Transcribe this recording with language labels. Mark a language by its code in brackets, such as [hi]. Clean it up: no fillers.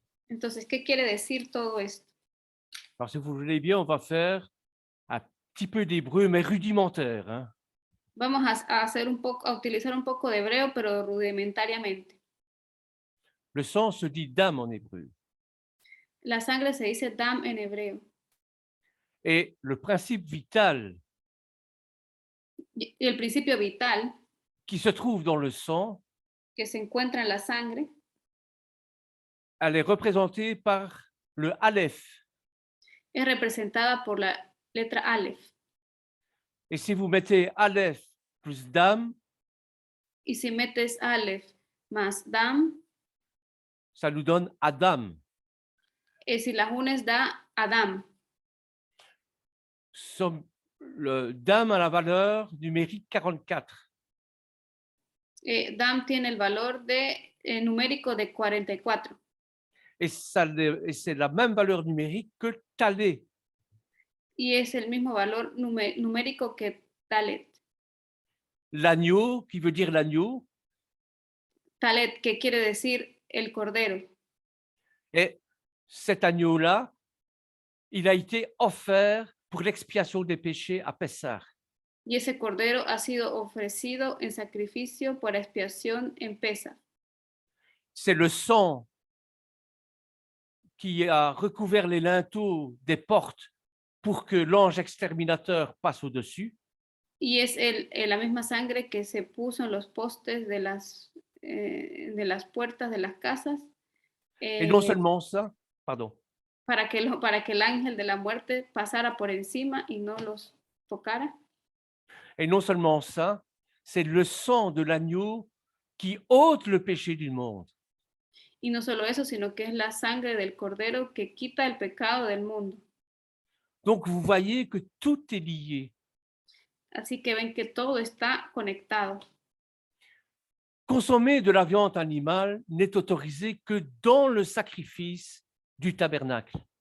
[es] Entonces, ¿qué quiere decir todo esto? [fr] Alors, si vous voulez bien, on va faire un petit peu d'hébreu, mais rudimentaire, hein. [es] Vamos a hacer un poco, a utilizar un poco de hebreo, pero rudimentariamente. [fr] Le sang se dit dam en hébreu. [es] La sangre se dice dam en hebreo. [fr] Et le principe vital [es] Y el principio vital [fr] qui se trouve dans le sang, [es] que se encuentra en la sangre [fr] elle est représentée par le Aleph. [es] es representada por la letra Aleph. [fr] Et si vous mettez Aleph plus dam, [es] Y si metes Aleph más dam, [fr] ça nous donne Adam. [es] si las unes da Adam. [fr] Le dam a la valeur numérique 44. [es] Dam tiene el valor de, numérico de 44. [fr] Et c'est la même valeur numérique que Talé. [es] Y es el mismo valor numérico que Talet. [fr] L'agneau, qui veut dire l'agneau, [es] Talet, que quiere decir el cordero. [fr] et cet agneau-là, il a été offert pour l'expiation des péchés à Pessah. [es] Y ese cordero ha sido ofrecido en sacrificio por expiación en Pesa. [fr] C'est le sang qui a recouvert les linteaux des portes pour que l'ange exterminateur passe au-dessus. [es] Y es la misma sangre que se puso en los postes de las puertas de las casas [fr] Et non seulement ça, pardon, [es] para que el ángel de la muerte pasara por encima y no los tocara. [fr] et non seulement ça, c'est le sang de l'agneau qui ôte le péché du monde. [es] Y no solo eso, sino que es la sangre del cordero que quita el pecado del mundo. [fr] Donc vous voyez que tout est lié. [es] Así que ven que todo está conectado. [fr] Consommer de la viande animale n'est autorisé que dans le sacrifice du tabernacle.